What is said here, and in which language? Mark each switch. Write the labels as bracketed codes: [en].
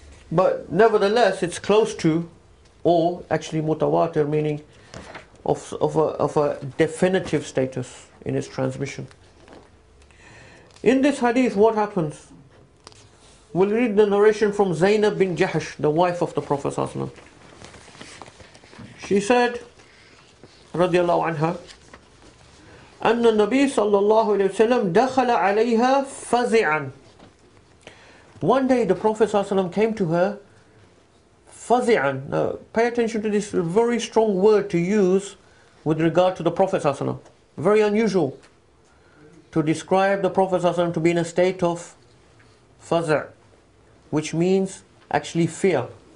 [en] But nevertheless, it's close to, or actually mutawatir, meaning of a definitive status in its transmission. In this hadith, what happens? We'll read the narration from Zainab bin Jahsh, the wife of the Prophet ﷺ. She said, [ar] radiyallahu anha, أن النبي صلى الله عليه وسلم دخل عليها فزعا. [en] One day the Prophet ﷺ came to her fazi'an. Now pay attention to this very strong word to use with regard to the Prophet ﷺ. Very unusual to describe the Prophet ﷺ to be in a state of fazi', which means actually fear.